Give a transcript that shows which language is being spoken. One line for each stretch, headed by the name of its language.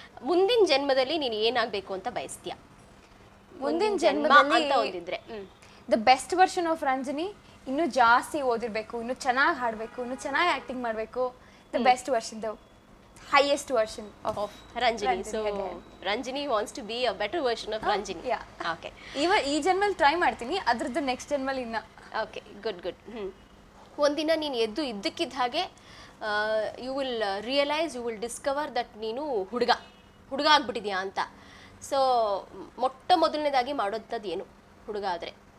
Kannada: ಮುಂದಿನ ಜನ್ಮದಲ್ಲಿ ನೀನು ಏನಾಗಬೇಕು ಅಂತ ಬಯಸ್ತೀಯ? ಮುಂದಿನ ಜನ್ಮದಲ್ಲಿ ಅಂತ ಓದಿದ್ರೆ
English: The best version of Ranjini.
Kannada: ಇನ್ನೂ ಜಾಸ್ತಿ ಓದಿರ್ಬೇಕು, ಇನ್ನೂ ಚೆನ್ನಾಗಿ ಹಾಡಬೇಕು, ಇನ್ನೂ ಚೆನ್ನಾಗಿ ಆಕ್ಟಿಂಗ್ ಮಾಡಬೇಕು.
English: The best version, the highest version of Ranjini. So Ranjini wants to be a better version of Ranjini. Yeah. Okay.
Kannada: ಈ ಜನ್ಮಲ್ಲಿ ಟ್ರೈ ಮಾಡ್ತೀನಿ, ಅದ್ರದ್ದು ನೆಕ್ಸ್ಟ್ ಜನ್ಮಲ್ಲಿ ಇನ್ನ.
English: Okay, good.
Kannada: ಒಂದಿನ ನೀನು ಎದ್ದು ಇದ್ದಕ್ಕಿದ್ದ ಹಾಗೆ
English: you will realise, you will discover that
Kannada: ನೀನು ಹುಡುಗ ಆಗ್ಬಿಟ್ಟಿದ್ಯಾ ಅಂತ. ಸೊ ಮೊಟ್ಟ ಮೊದಲನೇದಾಗಿ ಮಾಡೋಂಥದ್ದು ಏನು ಹುಡುಗ ಆದರೆ?